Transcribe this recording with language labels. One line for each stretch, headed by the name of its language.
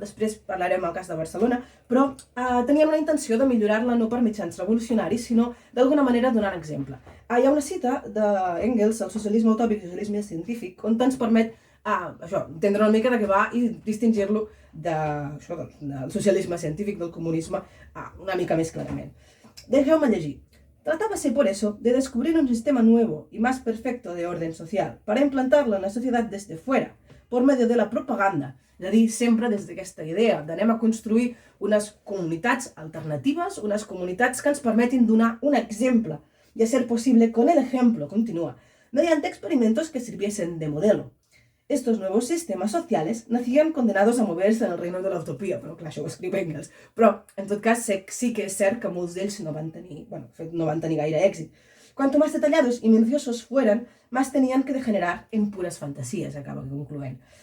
Catalan: Després parlarem del cas de Barcelona, però tenien una intenció de millorar-la no per mitjans revolucionaris, sinó d'alguna manera donant exemple. Hi ha una cita d'Engels, el socialisme utòpic i el socialisme científic, on ens permet entendre una mica de què va i distingir-lo del socialisme científic, del comunisme, una mica més clarament. Deixeu-me llegir.
Spanish: Tratábase por eso de descubrir un sistema nuevo y más perfecto de orden social para implantarlo en la sociedad desde fuera, por medio de la propaganda.
Catalan: És a dir, sempre des d'aquesta idea d'anem a construir unes comunitats alternatives, unes comunitats que ens permetin donar un exemple
Spanish: y a ser posible con el ejemplo, continúa, mediante experimentos que sirviesen de modelo. Estos nuevos sistemas sociales nacían condenados a moverse en el reino de la utopia,
Catalan: però clar, això ho escriu Engels. Però, en tot cas, sí que és cert que molts d'ells no van tenir gaire èxit.
Spanish: Cuanto más detallados y minuciosos fueran, más tenían que degenerar en
Catalan: pures fantasies, acaba concloent.